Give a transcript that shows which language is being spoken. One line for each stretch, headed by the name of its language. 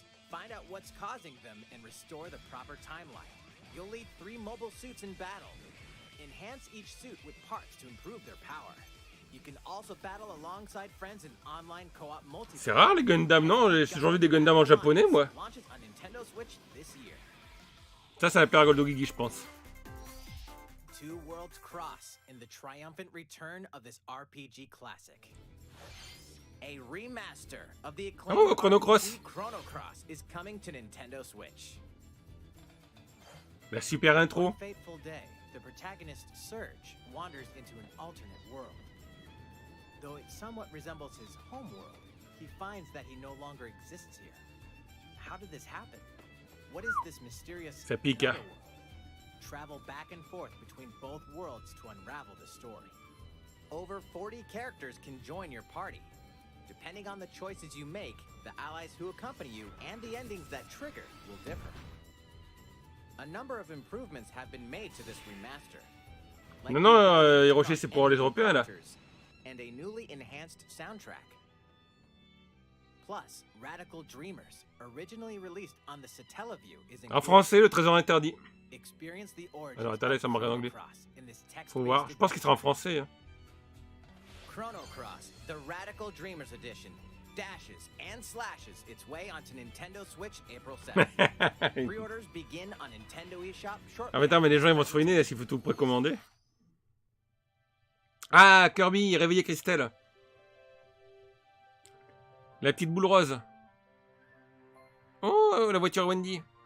English: Find out what's causing them and restore the proper timeline. You'll lead 3 mobile suits in battle. Enhance each suit with parts to improve their power. You can also battle alongside friends in online co-op multiplayer.
French: C'est rare les Gundam, non? J'ai toujours vu des Gundam en japonais, moi.
English: Launches on Nintendo Switch this year.
French: Ça va plaire à Goldogigi, je pense.
English: Two worlds cross in the triumphant return of this RPG classic. A remaster of the acclaimed Chrono Cross. RPG Chrono Cross is coming to Nintendo Switch.
French: La super intro.
English: One fateful day, the protagonist Surge wanders into an alternate world. Though it somewhat resembles his home world, he finds that he no longer exists here. How did this happen? What is this mysterious
French: Ça pique, hein.
English: otherworld? Travel back and forth between both worlds to unravel the story. Over 40 characters can join your party. Depending on the choices you make, the allies who accompany you and the endings that trigger will differ. A number of improvements have been made to this remaster. Like
French: Non, Hiroshi, c'est pour les Européens, là.
English: And a newly enhanced soundtrack. Plus, Radical Dreamers, originally released on the Satellaview, is
French: En français, le trésor interdit.
English: Experience the origins
French: Alors, attendez, ça me regarde en anglais.
English: of Chrono Cross in this
French: Faut voir. Je pense qu'il sera en français. Hein.
English: Chrono Cross, the Radical Dreamers Edition, dashes and slashes its way onto Nintendo Switch April 7th. Pre-orders begin on Nintendo eShop shortly.
French: Ah mais attends, mais les gens ils vont se ruiner s'il faut tout précommander. Ah, Kirby, réveillez Christelle. La petite boule rose. Oh, la voiture Wendy.